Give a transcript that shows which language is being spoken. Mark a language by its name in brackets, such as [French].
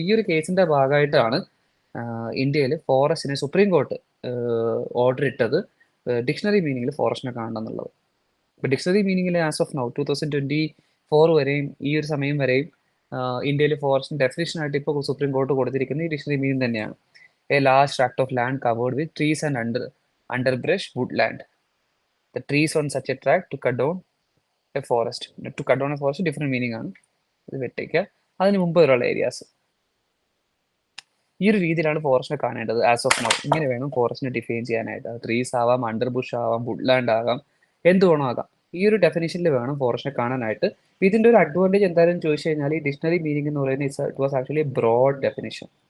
[Malayalam] ഈ ഒരു കേസിന്റെ ഭാഗമായിട്ടാണ് ഇന്ത്യയിൽ ഫോറസ്റ്റിനെ സുപ്രീം കോർട്ട് ഓർഡർ ഇട്ടത് ഡിക്ഷണറി മീനിങ്ങിൽ ഫോറസ്റ്റിനെ കാണണം എന്നുള്ളത്. ഇപ്പൊ ഡിക്ഷണറി മീനിങ്ങിൽ [English] as of now [Malayalam] 2024 വരെയും ഈ ഒരു സമയം വരെയും ഇന്ത്യയിൽ ഫോറസ്റ്റിന് ഡെഫിനേഷൻ ആയിട്ട് ഇപ്പോൾ സുപ്രീം കോർട്ട് കൊടുത്തിരിക്കുന്നത് ഈ ഡിക്ഷണറി മീനിങ് തന്നെയാണ്. [English] A large tract of land covered with trees and underbrush woodland. The trees on such a tract to cut down a forest. To cut down a forest different meaning [Malayalam] ആണ്. ഇത് വെട്ടേക്കുക. അതിന് മുമ്പ് വരെയുള്ള areas. ഈ ഒരു രീതിയിലാണ് ഫോറസ്റ്റിനെ കാണേണ്ടത് [English] As of now. [Malayalam] ഇങ്ങനെ വേണം ഫോറസ്റ്റിനെ ഡിഫൈൻ ചെയ്യാനായിട്ട്. ട്രീസ് ആവാം, അണ്ടർബുഷ് ആവാം, വുഡ്ലാൻഡ് ആകാം, എന്ത് വേണോ ആകാം. ഈ ഒരു ഡെഫിനേഷനിൽ വേണം ഫോറസ്റ്റിനെ കാണാനായിട്ട്. ഇതിന്റെ ഒരു അഡ്വാൻറ്റേജ് എന്തായാലും ചോദിച്ചു കഴിഞ്ഞാൽ, ഈ ഡിക്ഷണറി മീനിങ് എന്ന് പറയുന്നത് [English] It was actually broad definition.